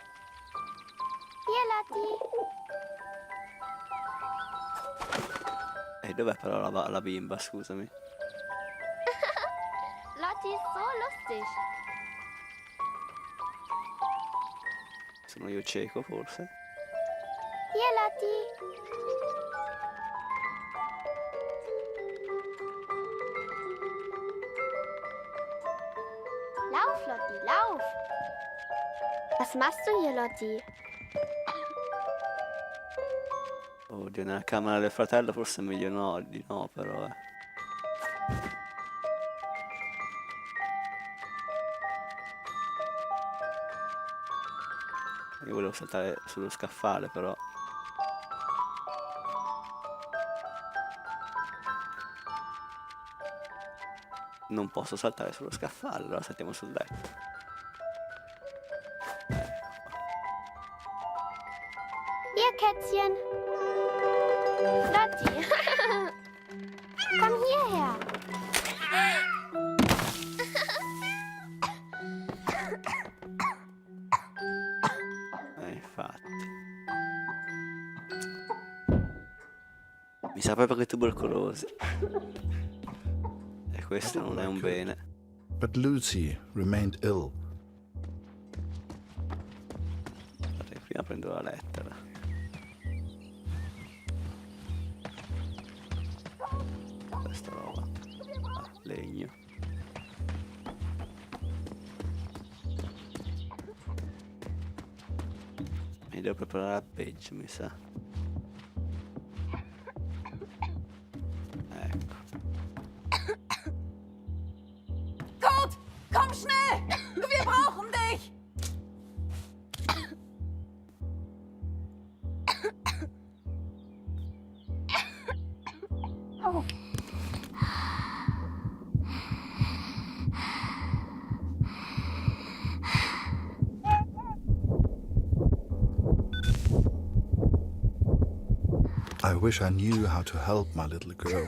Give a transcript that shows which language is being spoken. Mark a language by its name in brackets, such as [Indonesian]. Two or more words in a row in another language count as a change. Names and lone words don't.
[German] Hier, Lotti. [Italian] Dov'è però la bimba, scusami? [German] Lottie ist so lustig. [Italian] Sono io cieco, forse? [German] Hier, Lottie. Lauf, Lottie, lauf. Was machst du hier, Lottie? [Italian] Oddio, nella camera del fratello forse è meglio di no, però Io volevo saltare sullo scaffale, però. Non posso saltare sullo scaffale, allora saltiamo sul letto. [German] Hier, Kätzchen. Lottie. Komm hierher. [Italian] Infatti. Mi sa proprio che tubercolosi. E questo non è un bene. [English] But Lucy remained ill. [Italian] Guardate, prima prendo la lettera. Questa roba. Ah, legno. Mi devo preparare al peggio, mi sa. Ecco. [German] Kurt, komm schnell! Wir brauchen dich! Oh. [English] I wish I knew how to help my little girl.